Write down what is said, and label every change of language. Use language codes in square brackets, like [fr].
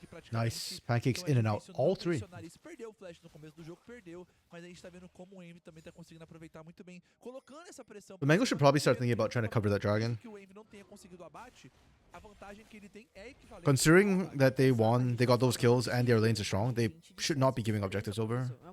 [en] Nice, pancakes in and out, all three. [pt] Perdeu o flash no começo do jogo, perdeu, mas a gente tá vendo como o Envy também tá conseguindo aproveitar muito bem, colocando essa pressão. [en] The Mango should probably start thinking about trying to cover that dragon. [pt] Que o Envy não tenha conseguido abate, a vantagem que ele tem é equivalente. [en] Considering that they won, they got those kills, and their lanes are strong, they should not be giving objectives over.